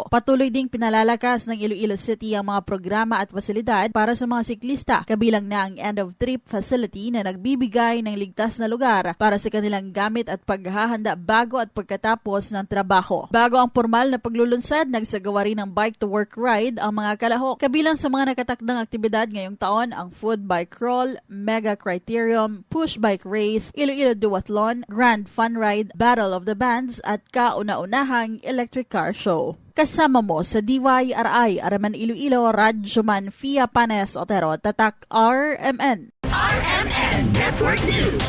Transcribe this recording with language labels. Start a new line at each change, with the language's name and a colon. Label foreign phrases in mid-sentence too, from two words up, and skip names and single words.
Filipino: Patuloy ding pinalalakas ng Iloilo City ang mga programa at pasilidad para sa mga siklista, kabilang na ang
English: end-of-trip facility
Filipino: na nagbibigay ng ligtas na lugar para sa kanilang gamit at paghahanda bago at pagkatapos ng trabaho. Bago ang formal na paglulunsad, nagsagawa rin ng
English: bike-to-work ride
Filipino: ang mga kalahok. Kabilang sa mga nakatakdang aktibidad ngayong taon ang
English: food bike crawl, mega criterium, push bike race,
Filipino: Iloilo Duathlon, Grand Fun Ride, Battle of the Bands at kauna-unahang
English: electric car show.
Filipino: Kasama mo sa DYRI Araman Iloilo, Radyoman Fia Panes Otero, Tatak RMN. RMN Network News.